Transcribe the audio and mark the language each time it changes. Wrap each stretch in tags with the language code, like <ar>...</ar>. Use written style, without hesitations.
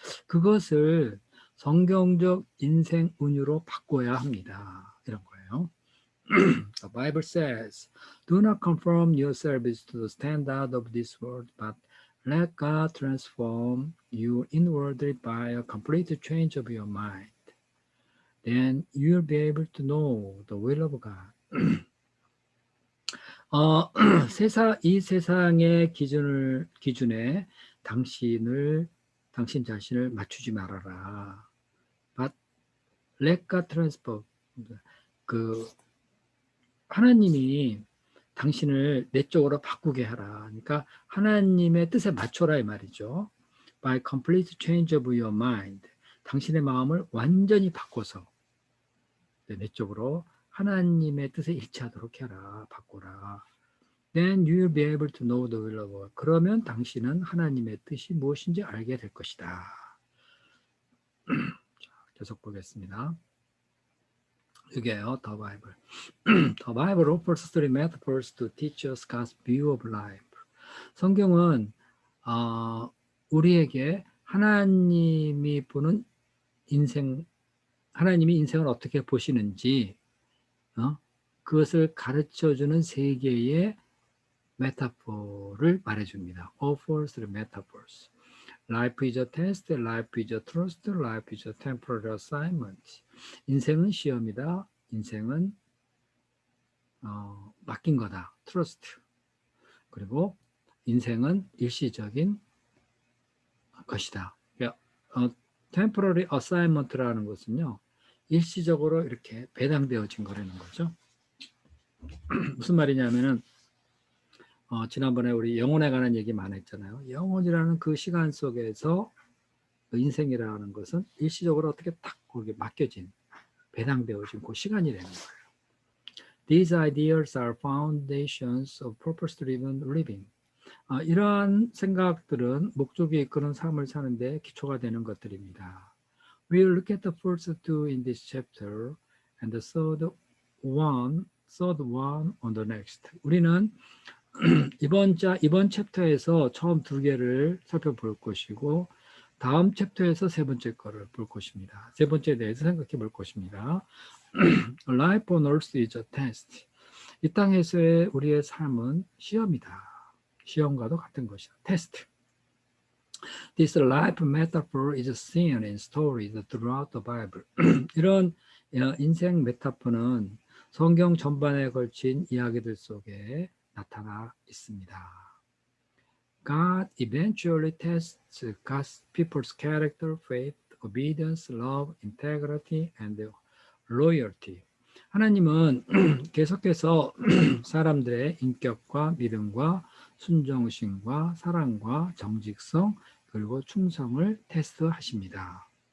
<ko>그것을 성경적 인생 운유로 바꿔야 합니다. 이런 거예요.</ko> <en>The Bible says, do not conform yourselves to the standard of this world, but let God transform you inwardly by a complete change of your mind. Then you'll be able to know the will of God.</en> <ko>이 세상의 기준에 당신 자신을 맞추지 말아라.</ko> <en>But let God transform.</en> <ko>하나님이 당신을 내적으로 바꾸게 하라. 그러니까 하나님의 뜻에 맞춰라 이 말이죠.</ko> <en>By complete change of your mind.</en> <ko>당신의 마음을 완전히 바꿔서 내적으로 하나님의 뜻에 일치하도록 해라. 바꿔라.</ko> <en>Then you will be able to know the will of God.</en> <ko>그러면 당신은 하나님의 뜻이 무엇인지 알게 될 것이다. 계속 보겠습니다. 이게요,</ko> <en>The Bible. The Bible offers three metaphors to teach us God's view of life.</en> <ko>성경은 우리에게 하나님이 인생을 어떻게 보시는지 그것을 가르쳐주는 세 개의 메타포를 말해줍니다.</ko> <en>Offers three metaphors. Life is a test, life is a trust, life is a temporary assignment.</en> <ko>인생은 시험이다. 인생은 맡긴 거다. trust. 그리고 인생은 일시적인 것이다.</ko> <en>temporary assignment</en> <ko>라는 것은요, 일시적으로 이렇게 배당되어진 거라는 거죠. 무슨 말이냐면은 지난번에 우리 영혼에 관한 얘기 많이 했잖아요. 영혼이라는 그 시간 속에서 인생이라는 것은 일시적으로 어떻게 딱 거기에 맡겨진, 배당되어진 그 시간이라는 거예요.</ko> <en>These ideas are foundations of purpose-driven living.</en> <ko>이러한 생각들은 목적이 이끄는 삶을 사는데 기초가 되는 것들입니다.</ko> <en>We'll look at the first two in this chapter and the third one on the next.</en> <ko>우리는 이번 챕터에서 처음 두 개를 살펴볼 것이고 다음 챕터에서 세 번째 거를 볼 것입니다. 세 번째에 대해서 생각해 볼 것입니다.</ko> <en>Life on earth is a test.</en> <ko>이 땅에서의 우리의 삶은 시험이다. 시험과도 같은 것이다. 테스트.</ko> <en>This life metaphor is seen in stories throughout the Bible.</en> <ko>이런 인생 메타포는 성경 전반에 걸친 이야기들 속에 나타나 있습니다.</ko> <en>God eventually tests God's people's character, faith, obedience, love, integrity, and loyalty.</en> <ko>하나님은 계속해서 사람들의 인격과 믿음과 순종심과 사랑과 정직성 그리고 충성을 테스트하십니다.</ko>